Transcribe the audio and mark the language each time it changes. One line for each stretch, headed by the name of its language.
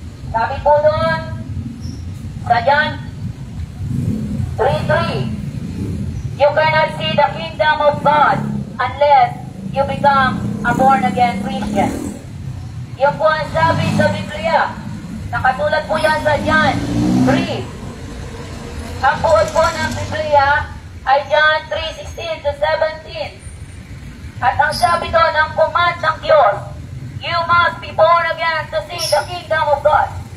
Filipino: Sabi po doon, sa
English: John 3:3, you cannot see the kingdom of God unless you become a born-again Christian.
Filipino: Yung po ang sabi sa Biblia. Nakatulad po yan sa John 3. Ang buod po ng Biblia ay John 3:16 to 17. At ang sabi doon, ang command ng Diyos,
English: you must be born again to see the kingdom of God.